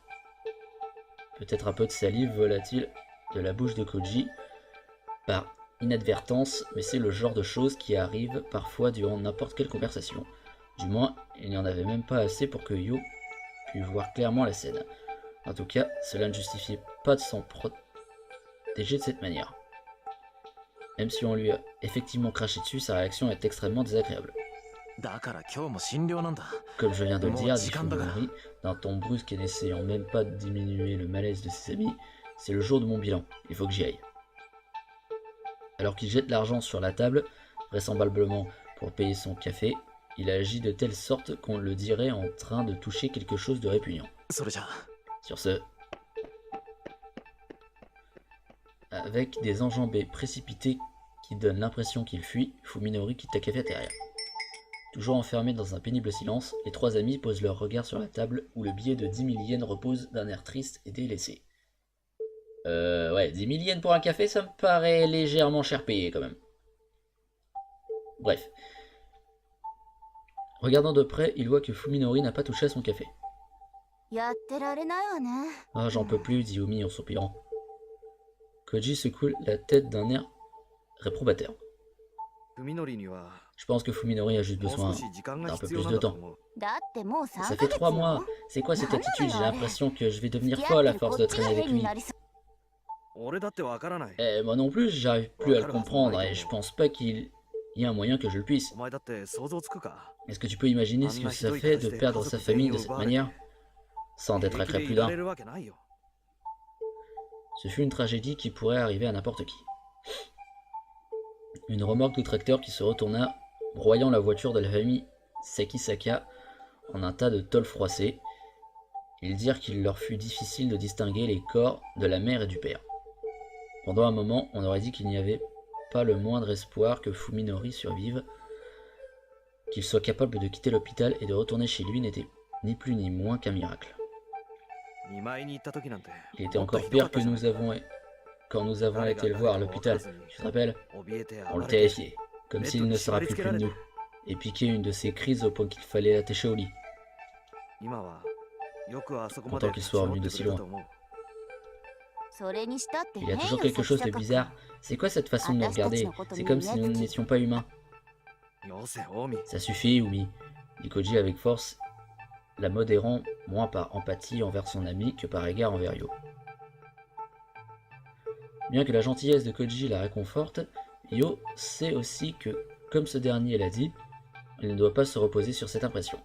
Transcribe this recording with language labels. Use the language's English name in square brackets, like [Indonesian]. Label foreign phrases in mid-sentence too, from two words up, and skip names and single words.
[French] Peut-être un peu de salive vola-t-il de la bouche de Koji par inadvertance, mais c'est le genre de choses qui arrive parfois durant n'importe quelle conversation. Du moins, il n'y en avait même pas assez pour que Yo pût voir clairement la scène. En tout cas, cela ne justifiait pas de s'en protéger de cette manière. Même si on lui a effectivement craché dessus, sa réaction est extrêmement désagréable. [Japanese] だから今日も診療なんだ。 [French] Comme je viens de le dire, dit Bon, Fuminori, d'un ton brusque et n'essayant même pas de diminuer le malaise de ses amis, c'est le jour de mon bilan, il faut que j'y aille. Alors qu'il jette l'argent sur la table, vraisemblablement pour payer son café, il agit de telle sorte qu'on le dirait en train de toucher quelque chose de répugnant. [Japanese] それじゃあ。 [French] Sur ce, avec des enjambées précipitées qui donnent l'impression qu'il fuit, Fuminori quitte la cafétéria. Toujours enfermés dans un pénible silence, les 3 amis posent leur regard sur la table où le billet de 10 000 yens repose d'un air triste et délaissé. Ouais, 10 000 yens pour un café, ça me paraît légèrement cher payé quand même. Bref. Regardant de près, il voit que Fuminori n'a pas touché à son café. [Japanese] やってられないわね。 [French] Ah, j'en peux plus, dit Omi en soupirant. Koji secoue la tête d'un air réprobateur. [Japanese] Fuminoriには [French] Je pense que Fuminori a juste [Japanese] もう [French] besoin [Japanese] 少し時間が [French] d'un peu [Japanese] 必要 [French] plus [Japanese] なん [French] de [Japanese] だと [French] temps. [Japanese] 思う。だってもう3 [French] Ça [Japanese] ヶ [French] fait [Japanese] 月 [French] 3 [Japanese] よ [French] mois. C'est quoi cette [Japanese] なんだよ [French] attitude? J'ai [Japanese] あれ [French] l'impression que je vais devenir [Japanese] 付き [French] folle [Japanese] 合 [French] à [Japanese] ってるこ [French] force [Japanese] っ [French] de [Japanese] ちが [French] traîner avec [Japanese] 変に [French] lui. [Japanese] なりそう。俺だってわからない。 [French] Moi non plus, j'arrive plus à le comprendre et je pense pas qu'il y ait un moyen que je le puisse. [Japanese] お前だって想像つくか。 [French] Est-ce que tu peux imaginer ce que ça fait de perdre sa famille de cette manière, sans être [Japanese] 平気で [French] éclaté [Japanese] い [French] plus [Japanese] ら [French] d'un? [Japanese] れるわけないよ。 [French] Ce fut une tragédie qui pourrait arriver à n'importe qui. Une remorque de tracteur qui se retourna, broyant la voiture de la famille Sakisaka en un tas de tôles froissées. Ils dirent qu'il leur fut difficile de distinguer les corps de la mère et du père. Pendant un moment, on aurait dit qu'il n'y avait pas le moindre espoir que Fuminori survive. Qu'il soit capable de quitter l'hôpital et de retourner chez lui n'était ni plus ni moins qu'un miracle. [Japanese] 見舞いに行った時なんて [French] Il était [Japanese] もっと [French] encore [Japanese] ひどか [French] pire [Japanese] った [French] que [Japanese] じゃない [French] quand nous avons été le voir à l'hôpital. Tu te rappelles? [Japanese] 怯えて [French] On [Japanese] 暴 [French] le [Japanese] れて [French] terrifiait, comme s'il ne se rappelait plus de nous, et piquait une de ses crises au point qu'il fallait l'attacher au lit. [Japanese] 今はよくあそこま [French] Content [Japanese] で [French] qu'il [Japanese] 立ち [French] soit [Japanese] 直 [French] revenu [Japanese] っ [French] de [Japanese] てく [French] si [Japanese] れた [French] loin. [Japanese] と思う。それにしたって [French] Il y [Japanese] 変 [French] a [Japanese] よ [French] toujours quelque chose de 崎坂 bizarre. C'est quoi cette façon de nous regarder? C'est comme si nous n'étions pas humains. [Japanese] よせ、近江。 [French] Ça suffit, Umi, dit Koji avec force, la modérant moins par empathie envers son ami que par égard envers Yo. Bien que la gentillesse de Koji la réconforte, Yo sait aussi que, comme ce dernier l'a dit, il ne doit pas se reposer sur cette impression.